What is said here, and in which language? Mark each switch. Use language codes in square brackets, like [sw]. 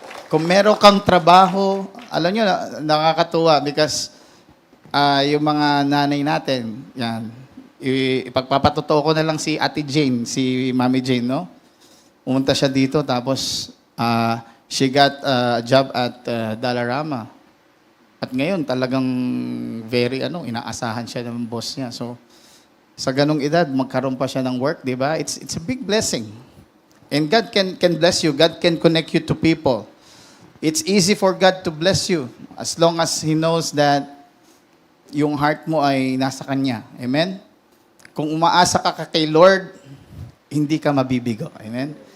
[tl] Kung meron kang trabaho, alam nyo, nakakatuwa because yung mga nanay natin, yan, ipagpapatotoo ko na lang si Ate Jane, si Mami Jane, no? Pumunta siya dito, tapos [en] she got a job at Dollarama. [tl] At ngayon, talagang very, inaasahan siya ng boss niya. So, sa ganong edad, magkaroon pa siya ng work, di ba? [en] It's a big blessing. And God can bless you. God can connect you to people. It's easy for God to bless you as long as He knows that [tl] yung heart mo ay nasa Kanya. Amen? Kung umaasa ka kay Lord, hindi ka mabibigo. Amen?